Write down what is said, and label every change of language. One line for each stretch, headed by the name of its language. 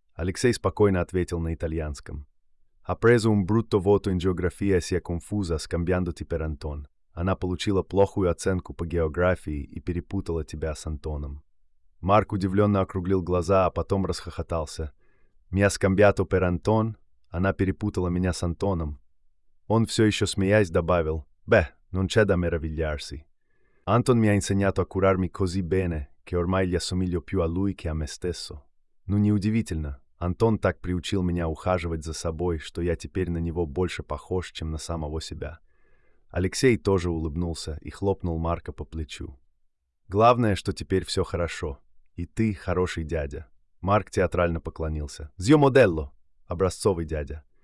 Russian: Алексей спокойно ответил на итальянском.
Italian: «Ha preso un brutto voto in geografia e si è confusa, scambiandoti per Anton».
Russian: «Она получила плохую оценку по географии и перепутала тебя с Антоном». Марк удивленно округлил глаза, а потом расхохотался.
Italian: «Mia scambiato per Anton?»
Russian: «Она перепутала меня с Антоном». Он все еще смеясь добавил:
Italian: «Beh, non c'è da meravigliarsi». «Антон mi ha insegnato a curarmi così bene, che ormai gli assomiglio più a lui che a me stesso».
Russian: «Ну, неудивительно. Антон так приучил меня ухаживать за собой, что я теперь на него больше похож, чем на самого себя». Алексей тоже улыбнулся и хлопнул Марка по плечу. «Главное, что теперь все хорошо. И ты хороший дядя». Марк театрально поклонился. «Зьё моделло!» — образцовый дядя.